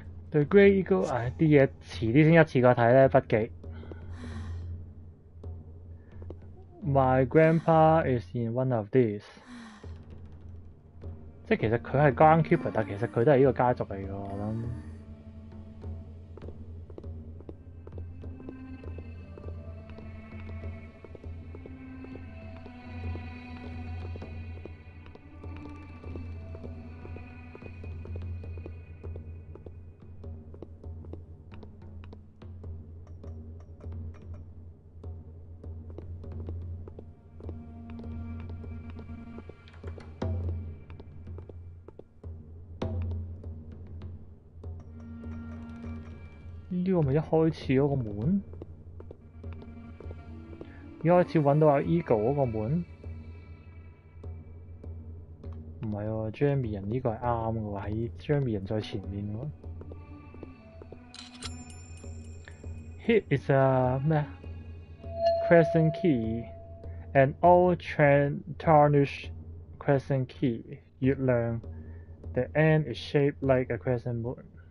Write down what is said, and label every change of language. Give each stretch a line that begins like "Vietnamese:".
Cantonese: 對 Grey Eagle 啲嘢遲啲先一次過睇咧，筆記。
English: My grandpa is in one of these。
Cantonese: 即係其實佢係 groundkeeper，但其實佢都係呢個家族嚟嘅，我諗。呢個咪一開始嗰個門？一開始揾到阿 Eagle 嗰個門？唔係喎 ，Jamie 人呢個係啱嘅喎，喺 Jamie 人在前面喎。
English: Here is a
Cantonese: 咩
English: crescent key, an old tarnished crescent key.
Cantonese: 月亮
English: ，the end is shaped like a crescent moon.